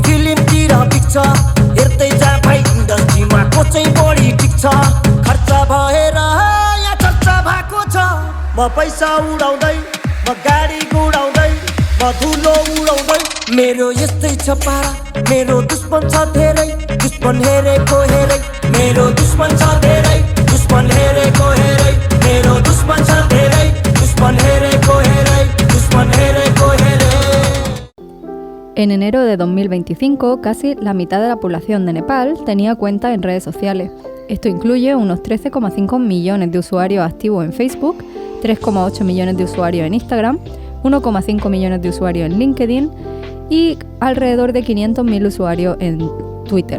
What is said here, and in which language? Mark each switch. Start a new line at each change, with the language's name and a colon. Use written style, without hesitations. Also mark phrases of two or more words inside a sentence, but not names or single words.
Nepali: फिल्मतिर पिक्छ हेर्दै जा भाइ इन्डस्ट्रीमा को चाहिँ बढी टिक्छ खर्च भएर या चर्चा भएको छ म पैसा उडाउँदै म गाडी गुडाउँदै म धुलो उडाउँदै मेरो यस्तै छ पारा मेरो दुश्मन छ धेरै दुश्मन हेरेको हेरै मेरो दुश्मन छ धेरै दुश्मन हेरेको हेरै मेरो दुश्मन छ धेरै दुश्मन हेरेको हेरै दुश्मन हेरेको हेरै.
Spanish: En enero de 2025, casi la mitad de la población de Nepal tenía cuenta en redes sociales. Esto incluye unos 13,5 millones de usuarios activos en Facebook, 3,8 millones de usuarios en Instagram, 1,5 millones de usuarios en LinkedIn y alrededor de 500.000 usuarios en Twitter.